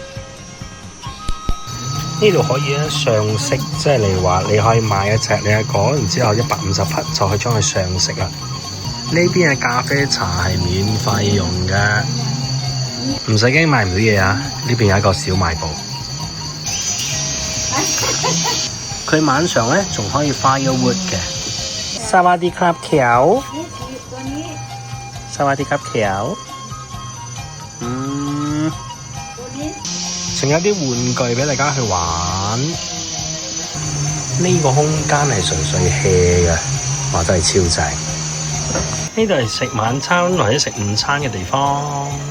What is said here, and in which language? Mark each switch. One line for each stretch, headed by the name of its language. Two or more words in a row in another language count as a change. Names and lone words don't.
Cantonese: 呢度可以咧上色，即係你話你可以買一隻呢一個，然之後150匹就可以將佢上色啦。呢邊嘅咖啡茶係免費用嘅，唔使驚買唔到嘢啊！呢邊有一個小賣部，佢晚上咧仲可以 firewood 嘅。
Thai: สวัสดีครับเขียวสวัสดีครับเขียว
Cantonese: 仲有啲玩具俾大家去玩。呢個空間係純粹 hea 嘅，哇！真係超正。呢度係食晚餐或者食午餐嘅地方。